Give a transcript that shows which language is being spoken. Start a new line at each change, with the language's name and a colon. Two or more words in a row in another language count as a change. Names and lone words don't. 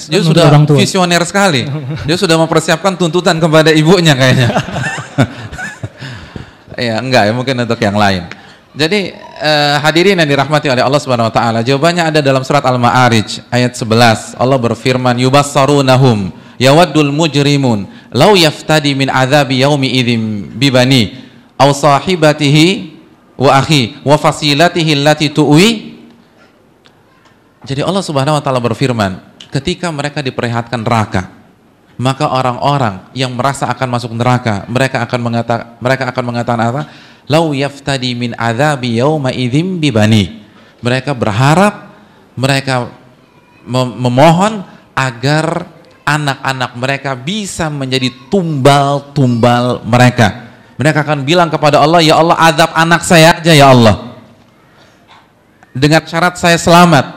Indonesian: Dia sudah visioner sekali. Dia sudah mempersiapkan tuntutan kepada ibunya kayaknya. Iya, enggak ya, mungkin untuk yang lain. Jadi hadirin yang dirahmati oleh Allah
Arabic: سبحانه وتعالى,
Indonesian: jawabannya ada dalam surat Al-Ma'arij ayat 11. Allah berfirman,
Arabic: "يبصرونهم يود المجرم لو يفتدي من عذاب يومئذ ببنيه وصاحبته وأخيه وفصيلته التي تؤويه."
Indonesian: Jadi Allah
Arabic: سبحانه وتعالى
Indonesian: berfirman, ketika mereka diperlihatkan neraka, maka orang-orang yang merasa akan masuk neraka, mereka akan mengatakan apa?
Arabic: لو يفتدي من عذاب يومئذ ببنيه.
Indonesian: Mereka berharap, mereka memohon agar anak-anak mereka bisa menjadi tumbal-tumbal mereka. Mereka akan bilang kepada Allah, ya Allah, azab anak saya aja ya Allah, dengan syarat saya selamat.